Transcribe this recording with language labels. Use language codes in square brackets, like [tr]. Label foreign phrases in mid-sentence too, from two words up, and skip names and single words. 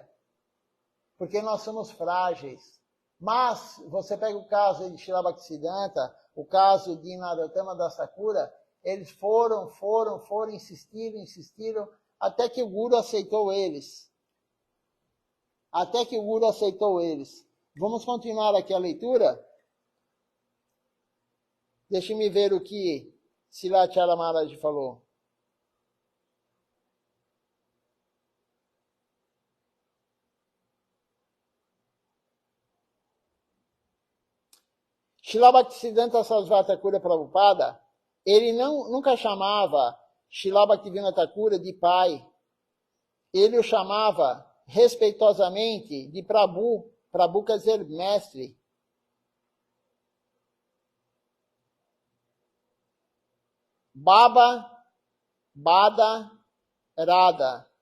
[pt] Porque nós somos frágeis. Mas, você pega o caso de Srila Bhaktisiddhanta, o caso de Narottama Das Thakura, eles foram, insistiram, até que o Guru aceitou eles. Até que o Guru aceitou eles. Vamos continuar aqui a leitura? Deixe-me ver o que Srila Acharya Maharaj falou. Srila Bhaktisiddhanta Sarasvati Thakura Prabhupada, ele nunca chamava Srila Bhaktivinoda Thakura de pai. Ele o chamava respeitosamente de Prabhu. Prabhu quer dizer mestre. Baba, Bada, Radha.